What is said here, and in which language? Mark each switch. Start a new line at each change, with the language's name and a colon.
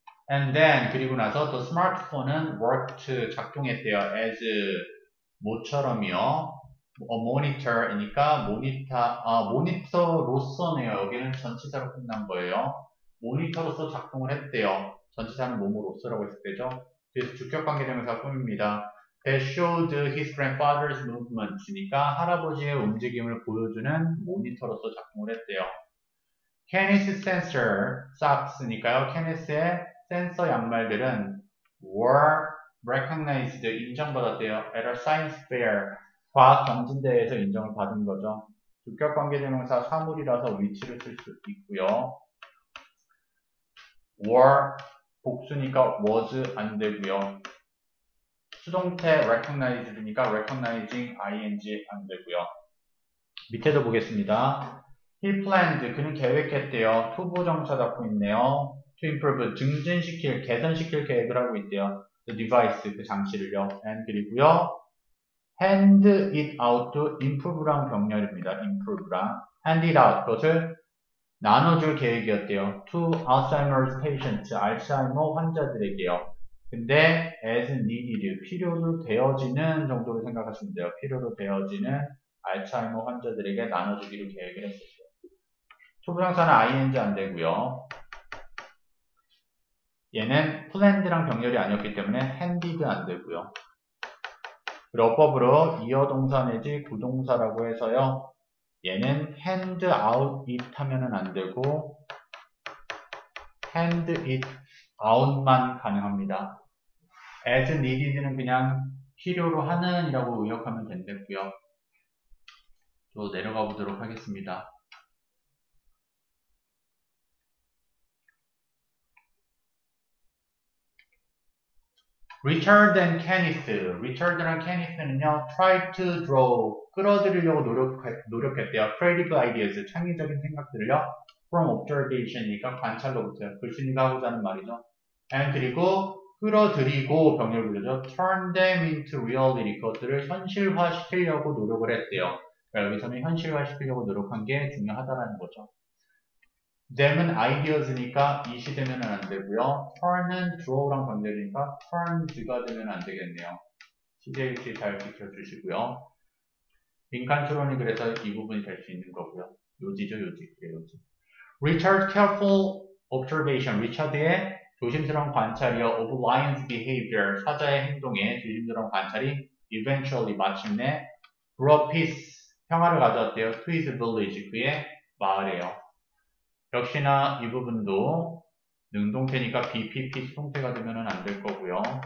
English: And then
Korean: 그리고 나서
English: the smartphone은 worked
Korean: 작동했대요. as 뭐처럼이요. monitor이니까 모니터로서네요. 여기는 전치사로 끝난 거예요. 모니터로서 작동을 했대요. 전치사는 뭐뭐로서라고 했을 때죠. 그래서 주격관계대명사 꾸밉니다.
English: That showed his grandfather's movements
Korean: 니까 할아버지의 움직임을 보여주는 모니터로서 작동을 했대요.
English: Kenneth's sensor socks니까요.
Korean: 케네스의 센서 양말들은
English: were recognized
Korean: 인정받았대요.
English: at a science fair
Korean: 과학 경진대회에서 인정을 받은 거죠. 주격관계대명사 사물이라서 위치를 쓸 수 있고요. were 복수니까 was 안 되고요. 수동태 recognized니까 recognizing ing 안 되고요. 밑에도 보겠습니다.
English: He planned
Korean: 그는 계획했대요. 투부정사 잡고 있네요.
English: To improve
Korean: 증진시킬 개선시킬 계획을 하고 있대요.
English: The device
Korean: 그 장치를요. and 그리고요.
English: hand it out to improve랑
Korean: 병렬입니다. improve랑
English: hand it out
Korean: 그것을 나눠줄 계획이었대요.
English: To Alzheimer's patients
Korean: 알츠하이머 환자들에게요. 근데
English: as needed
Korean: 필요로 되어지는 정도로 생각하시면 돼요. 필요로 되어지는 알츠하이머 환자들에게 나눠주기로 계획을 했었어요. 투부정사는 ing 안 되고요. 얘는 planned랑 병렬이 아니었기 때문에 handed 안 되고요. 그리고 어법으로 이어동사 내지 부동사라고 해서요. 얘는
English: hand out it
Korean: 하면은 안 되고
English: hand it out
Korean: 만 가능합니다. as needed는 그냥 필요로 하는 이라고 의역하면 된다고요. 또 내려가 보도록 하겠습니다.
English: Richard and Kenneth.
Korean: Richard랑 Kenneth는요,
English: try to draw,
Korean: 끌어들이려고 노력했대요.
English: Creative ideas,
Korean: 창의적인 생각들을요,
English: from observation이니까
Korean: 관찰로부터요. 글쓴이가 하고자 하는 말이죠. and 그리고 끌어들이고 병렬 불러죠.
English: turn them into reality.
Korean: 그것들을 현실화시키려고 노력을 했대요. 그러니까 여기서는 현실화시키려고 노력한 게 중요하다라는 거죠. them은 ideas니까 이시 되면 안 되고요. turn은 draw랑 관계되니까 turns가 되면 안 되겠네요. CJC 잘 지켜주시고요. 빈칸 추론이 그래서 이 부분이 될 수 있는 거고요. 요지죠, 요지. 그래, 요지.
English: Richard's careful observation.
Korean: 리처드의 조심스러운 관찰이요.
English: Of lion's behavior.
Korean: 사자의 행동에 조심스러운 관찰이 eventually 마침내
English: brought peace.
Korean: 평화를 가져왔대요.
English: To his village.
Korean: 그의 마을에요. 역시나 이 부분도 능동태니까 BPP 수동태가 되면 안 될 거고요.